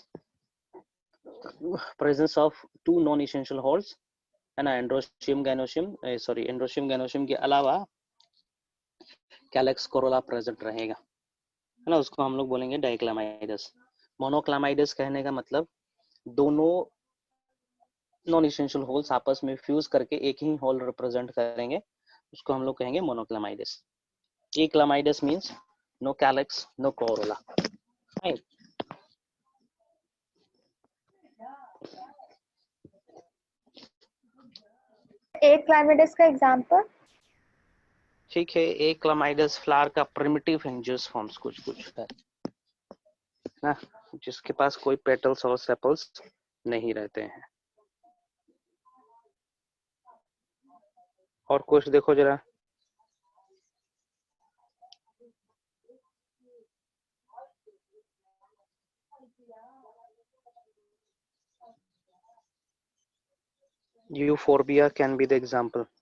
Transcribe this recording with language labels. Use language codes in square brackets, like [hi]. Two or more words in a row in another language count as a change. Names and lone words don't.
[en] presence of two non essential whorls, [hi] है ना, [en] androecium gynoecium, [hi] सॉरी, [en] androecium gynoecium [hi] के अलावा [en] calyx corolla [hi] प्रेजेंट रहेगा, है ना, उसको हम लोग बोलेंगे डाइक्लामाइडस। मोनोक्लामाइडस कहने का मतलब दोनों [en] non essential whorls [hi] आपस में फ्यूज करके एक ही होल रिप्रेजेंट करेंगे, उसको हम लोग कहेंगे मोनोक्लामाइडस। [en] Eclamides means no calyx, no corolla. Right. [hi] Eclamides का एग्जांपल? ठीक है, Eclamides फ्लावर का [en] primitive angiosperms [hi] कुछ कुछ है ना, जिसके पास कोई पेटल्स और सेपल्स नहीं रहते हैं। और कुछ देखो जरा, यूफोर्बिया [en] can be the example.